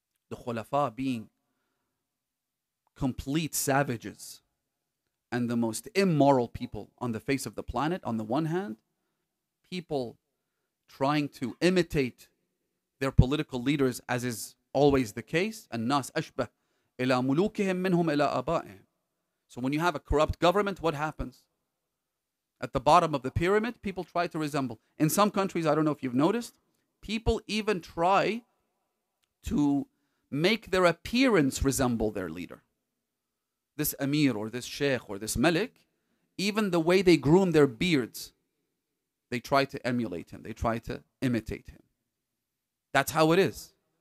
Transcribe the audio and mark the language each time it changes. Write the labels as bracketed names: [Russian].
[English] The Khulafa being complete savages and the most immoral people on the face of the planet on the one hand, people trying to imitate their political leaders, as is always the case. [Arabic] الناس أشبه إلى ملوكهم منهم إلى آبائهم. [English] So when you have a corrupt government, what happens? At the bottom of the pyramid, people try to resemble. In some countries, I don't know if you've noticed, people even try to make their appearance resemble their leader. This Amir or this Sheikh or this Malik, even the way they groom their beards, they try to emulate him. They try to imitate him. That's how it is.